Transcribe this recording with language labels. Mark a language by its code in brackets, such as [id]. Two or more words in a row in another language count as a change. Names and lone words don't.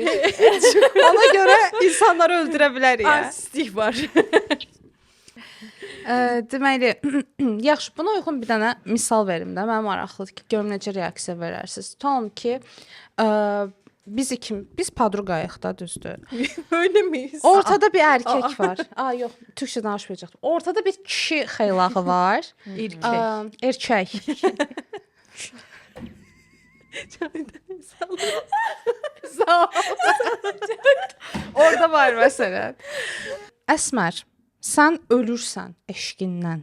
[az] Ona görə insanları öldürə bilərik. artistlik var. Deməli, yaxşı, buna uyğun bir dənə misal verim də. Mənim maraqlıdır ki, görüm necə reaksiya verərsiniz. Tutalım ki, biz padruqayıq da, düzdür. [tr] Öyle miyiz? Ortada bir erkek var. [az] Yox, türkçə danışmayacaqdım. Ortada bir kişi xeylağı var. Erkək. Sağ ol. Orada var məsələn. Əsmər, sən ölürsən eşqindən.